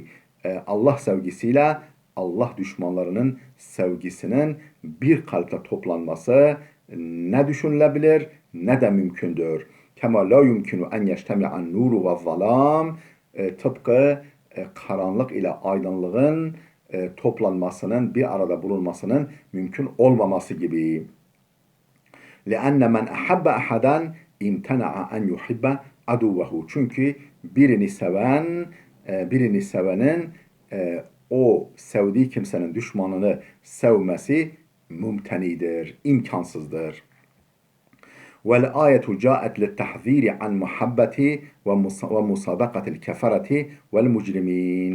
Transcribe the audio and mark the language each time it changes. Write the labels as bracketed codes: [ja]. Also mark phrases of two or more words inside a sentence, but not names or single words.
[tr] Allah sevgisiyle Allah düşmanlarının sevgisinin bir kalpte toplanması ne düşünülebilir ne de mümkündür. [ar] كما لا يمكن أن يجتمعا النور والظلام. [tr] Tıpkı karanlık ile aydınlığın toplanmasının, bir arada bulunmasının mümkün olmaması gibi. [ar] لِأَنَّ مَنْ أَحَبَّ أَحَدًا اِمْتَنَعَ اَنْ يُحِبَّ aduvehu. [tr] Çünkü birini sevenin o sevdiği kimsenin düşmanını sevmesi mümtenidir, imkansızdır. [ar] والآية جاءت للتحذير عن محبة ومصادقة الكفرة والمجرمين.